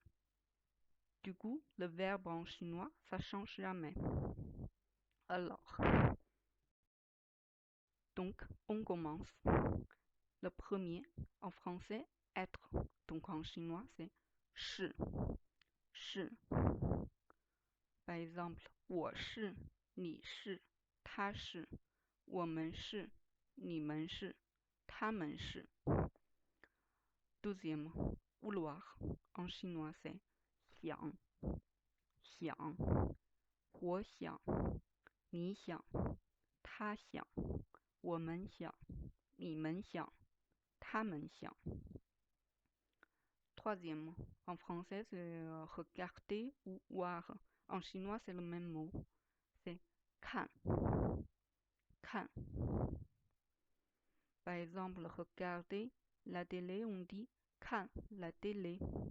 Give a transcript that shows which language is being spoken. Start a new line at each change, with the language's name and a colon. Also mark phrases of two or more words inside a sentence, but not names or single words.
French: Du coup, le verbe en chinois, ça change jamais. Alors, donc, on commence. Le premier, en français, être. Donc, en chinois, c'est 是. 是. Par exemple,
Chinese: 我是, 你是, 他是, 我们是, 你们是, 他们是.
French: Deuxième, vouloir. En chinois, c'est 想. 想. 我想, 你想, 他想, 我们想, 你们想, 他们想. Troisième, en français, c'est regarder ou voir. En chinois, c'est le même mot. C'est 看. 看. Par exemple, regarder la télé, on dit 看 la télé.